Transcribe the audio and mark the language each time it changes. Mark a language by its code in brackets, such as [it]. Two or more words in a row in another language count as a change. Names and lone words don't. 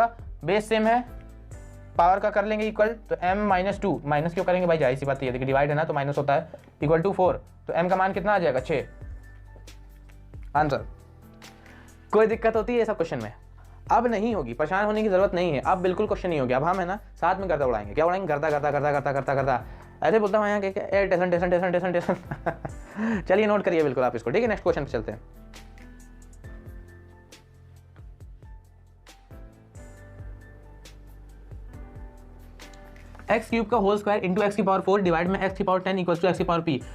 [en] base same [hi] है, पावर का कर लेंगे इक्वल, तो m - 2, माइनस क्यों करेंगे भाई, जाहिर सी बात है, देखिए डिवाइड है ना तो माइनस होता है, [en] equal to 4. [hi] तो m का मान कितना आ जाएगा, 6। आंसर। कोई दिक्कत होती है ये सब क्वेश्चन में? अब नहीं होगी, परेशान होने की जरूरत नहीं है, अब बिल्कुल क्वेश्चन नहीं होगी। अब हम है ना साथ में गर्दा उड़ाएंगे, क्या उड़ाएंगे, गर्दा गर्दा गर्दा गर्दा करता करता, ऐसे बोलता हूँ यहाँ के [en] tension tension tension tension tension. [hi] चलिए नोट करिए बिल्कुल आप इसको। ठीक है, [en] next question [hi] पे चलते हैं। x³ का [en] whole square into [hi] x की पावर 4 डिवाइड में x की पावर 10 [en] equal to [hi] x की पावर p।